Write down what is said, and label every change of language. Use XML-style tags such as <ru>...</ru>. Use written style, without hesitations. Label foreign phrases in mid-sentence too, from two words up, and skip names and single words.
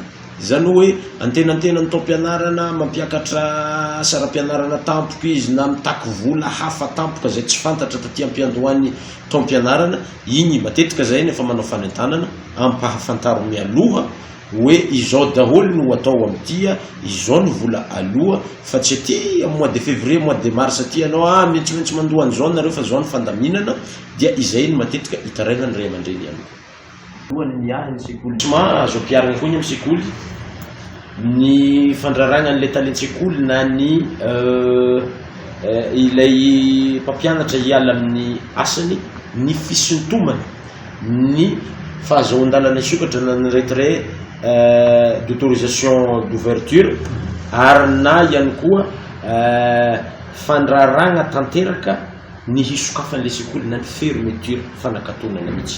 <mg>Zany hoe antenantena ny taom-pianarana mampiakatra saram-pianarana tampoka izy na mitaky vola hafa tampoka zay tsy fantatra taty ampiandohan'ny taom-pianarana igny matetika zay nefa manao fanentanana ampahafantaro mialoha hoe izao daholo no atao amin'tya izao ny vola aloha fa tsy aty amin'ny</mg> <fr>mois de février mois de mars</fr> <mg>aty anao mihitsy mandoha an'izao nareo fa zao ny fandaminana dia izay ny matetika hitaraina ny ray aman-dreny ihany. Ny sekoly azo ampiarana koa ny amin'ny sekoly ny fandrarana n'ilay talentssekoly na ny ilay mpampianatra hiala amin'ny asany ny fisintomana ny fahazoan-dalana isokatra na ny</mg> <fr>retrait d'autorisation d'ouverture</fr> <mg>ary na ihany koa fandrarana tanteraka ny hisokafan'ilay sekoly na ny fermeture fanakatonana mihitsy.</mg>